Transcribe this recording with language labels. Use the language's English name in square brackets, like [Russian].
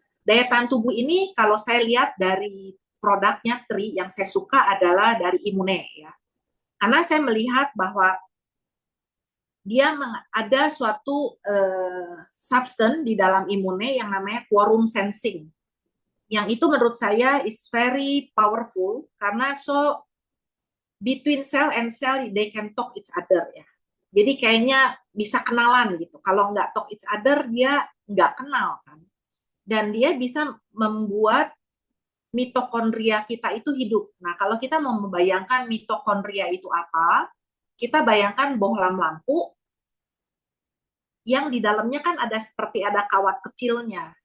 [Indonesian] Daya tahan tubuh ini kalau saya lihat dari produknya Tri, yang saya suka adalah dari Immune ya. Karena saya melihat bahwa dia ada suatu substance di dalam Immune yang namanya quorum sensing. Yang itu menurut saya [English] is very powerful karena so between cell and cell they can talk each other ya. [Indonesian] Jadi kayaknya bisa kenalan gitu. Kalau nggak [English] talk each other [Indonesian] dia nggak kenal kan. Dan dia bisa membuat mitokondria kita itu hidup. Nah kalau kita mau membayangkan mitokondria itu apa, kita bayangkan bohlam lampu yang di dalamnya kan ada seperti ada kawat kecilnya.